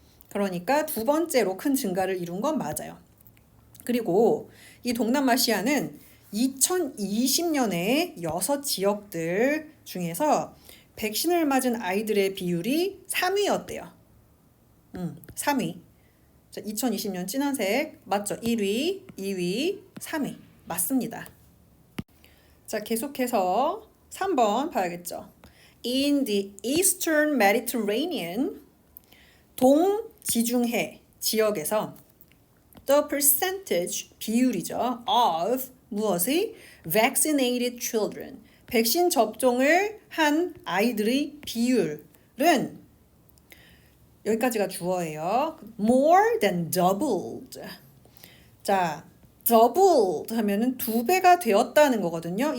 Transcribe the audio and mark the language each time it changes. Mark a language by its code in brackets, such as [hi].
[ko] 그러니까 두 번째로 큰 증가를 이룬 건 맞아요. 그리고 이 동남아시아는 2020년에 6지역들 중에서 백신을 맞은 아이들의 비율이 3위였대요. 3위. 자, 2020년 진한색 맞죠? 1위, 2위, 3위. 맞습니다. 자, 계속해서 3번 봐야겠죠. [en] In the Eastern Mediterranean, [ko] 동지중해 지역에서 [en] the percentage, [ko] 비율이죠. of 무엇의? [en] vaccinated children, [ko] 백신 접종을 한 아이들의 비율은 여기까지가 주어예요. [en] more than doubled. [ko] 자, doubled 하면은 두 배가 되었다는 거거든요.